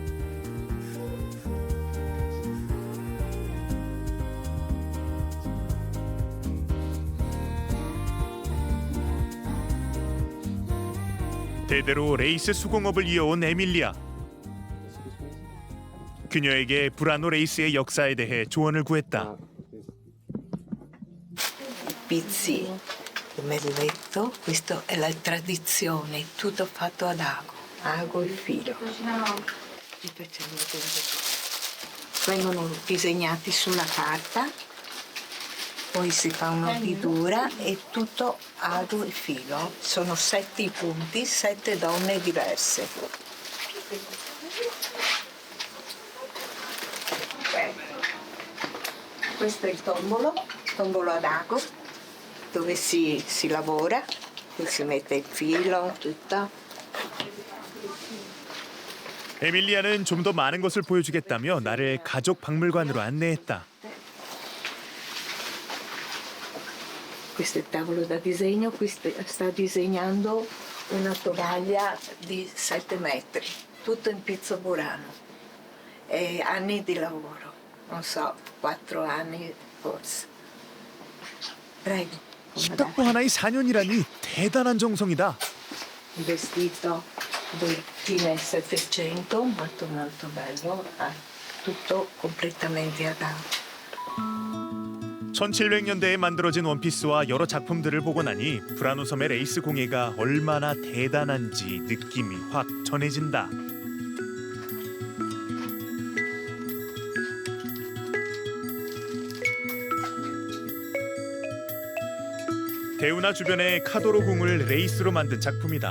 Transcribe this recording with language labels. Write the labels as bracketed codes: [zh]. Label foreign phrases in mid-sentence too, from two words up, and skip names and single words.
[ko] 대대로 레이스 수공업을 이어온 에밀리아. 그녀에게 브라노 레이스의 역사에 대해 조언을 구했다. [it] Pizzi, come vi ho detto, questa è la tradizione, tutto fatto ad ago e filo. Vengono disegnati sulla carta, poi si fa una figura e tutto ago e filo. Sono 7 punti, 7 donne diverse. Questo è il tombolo ad ago, dove si lavora, qui si mette il filo, tutto. [ko] 에밀리아는 좀 더 많은 것을 보여주겠다며 나를 가족 박물관으로 안내했다. [it] Questo è il tavolo da disegno, qui sta disegnando una tovaglia di 7 metri, tutto in pizzo burano. E anni di lavoro. non so, 4 anni forse. Prego. [ko] 식탁보 하나에 4년이라니 대단한 정성이다. [it] Un vestito del fine Settecento, molto molto bello, tutto completamente adatto. [ko] 1700년대에 만들어진 원피스와 여러 작품들을 보고 나니 브라노 섬의 레이스 공예가 얼마나 대단한지 느낌이 확 전해진다. 대운하 주변의 카도로 궁을 레이스로 만든 작품이다.